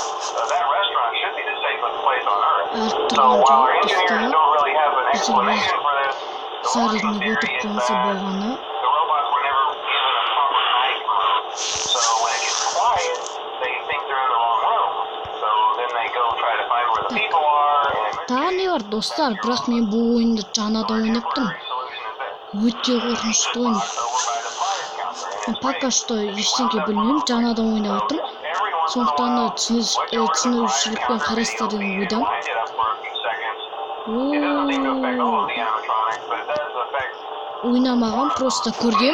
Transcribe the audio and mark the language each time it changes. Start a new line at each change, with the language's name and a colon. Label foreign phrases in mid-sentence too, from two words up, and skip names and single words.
English: That restaurant should be the safest place on Earth. So, while our engineers don't really have an explanation for this, the working theory is that the robots were never given a proper night mode. So when it gets quiet, they think they're in the wrong room. So then they go try to find where the people are.
Kazakh: Тағы не бар достар, бірақ мен бұл ойынды жаңадан ойнап тұрмын. Өте қорқынышты ойын.
Russian: Пока что
Kazakh: ештеңе білмеймін, жаңадан ойнап отырмын. Сондықтан да түсінушілікпен қарайсыздар деген ойдамын. Ойнамаған, просто көргем.